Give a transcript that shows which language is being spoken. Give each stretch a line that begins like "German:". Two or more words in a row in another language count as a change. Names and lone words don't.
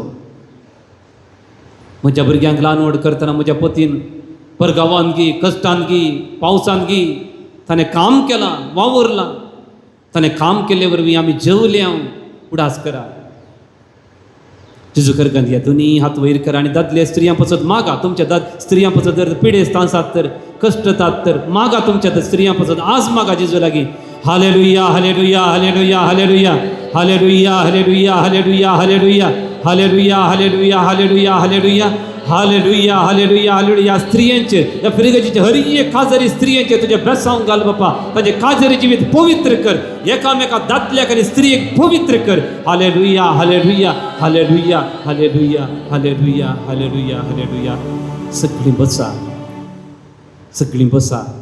Konkani: म्हज्या भुरग्यांक ल्हान व्हड करतना म्हज्या पतीन परगांवान गी, कश्टान गी, पावसान गी, ताणें काम केलां, वावरलां. ताणें काम केल्ले वरवीं आमी जेवले. हांव उडास करा. जेजूक अर्घां दिया. दोनी हात वयर करा आनी दादले स्त्रियां पासत मागा. तुमच्या स्त्रियां पासत जर पिडेस्त आसात तर, कश्ट जातात तर मागा. तुमच्या स्त्रियां पासत आज मागा जेजू लागीं. हालेलुया, हालेलुया, हालेलुया, हालेलुया, हालेलुया, हालेलुया, हालेलुया, हालेलुया, हालेलुया, हालेलुया, हालेलुया, हालेलुया, हालेलुया, हालेलुया, हालेलुया. स्त्रियांचे या फ्रिगजीचे हर एक काजरी स्त्रियांचे तुझे ब्रेसांक घाल बापा. ताजे काजरी जिवीत पवित्र कर. एकामेका दादल्याक आनी स्त्रियेक पवित्र कर. हालेलुया, हालेलुया, हालेलुया, हालेलुया, हालेलुया, हालेलुया, हालेलुया. सगळीं बसा, सगळीं बसा.